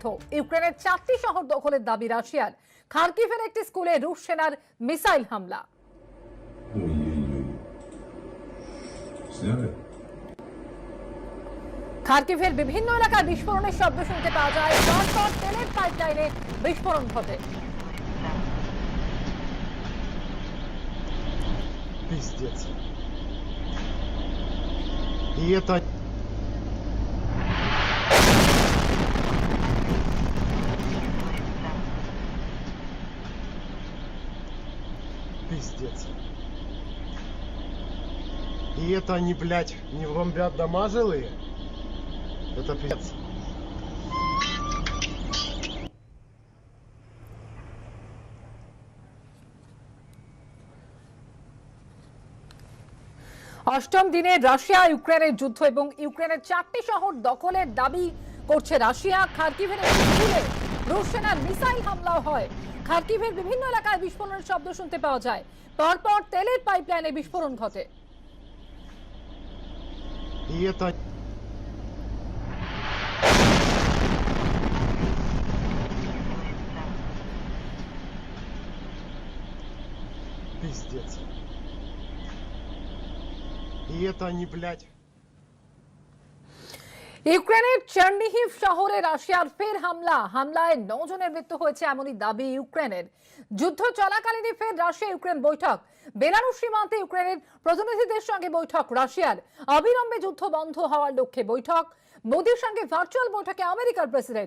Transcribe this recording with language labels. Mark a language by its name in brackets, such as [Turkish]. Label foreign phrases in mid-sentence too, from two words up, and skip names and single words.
[Bangla] ইউক্রেনের 4টি শহর দখলের দাবি রাশিয়ার। খার্কিভের একটি স্কুলে রুশ সেনার মিসাইল হামলা। খার্কিভের বিভিন্ন এলাকায় বিস্ফোরণের শব্দ শুনতে পাওয়া যায়। পরপর তেলের পাইপলাইনে বিস্ফোরণ ঘটে। [Russian] Пиздец. И это... Пиздец. И это они, блядь, не бомбят дома жилые? Это пиздец. [Bangla] অষ্টম দিনে রাশিয়া ইউক্রেনের যুদ্ধ এবং ইউক্রেনের 4টি শহর দখলের দাবি করছে রাশিয়া। খার্কিভের একটি স্কুলে রুশ সেনার মিসাইল হামলাও হয়। খার্কিভের বিভিন্ন এলাকায় বিস্ফোরণের শব্দ শুনতে পাওয়া যায়। পরপর তেলের পাইপলাইনে বিস্ফোরণ ঘটে। [Russian] И это... Пиздец. И это они, блядь... [Bangla] ইউক্রেনের চার্নিহিভ শহরে রাশিয়ার ফের হামলায় 9 জনের মৃত্যু হয়েছে এমনই দাবি ইউক্রেনের। যুদ্ধ চলাকালীনই ফের রাশিয়া ইউক্রেন বৈঠক। বেলারুশ সীমান্তে ইউক্রেনের প্রতিনিধিদের সঙ্গে বৈঠক রাশিয়ার। অবিলম্বে যুদ্ধ বন্ধ হওয়ার লক্ষ্যে বৈঠক। মোদির সঙ্গে ভার্চুয়াল বৈঠকে আমেরিকার প্রেসিডেন্ট।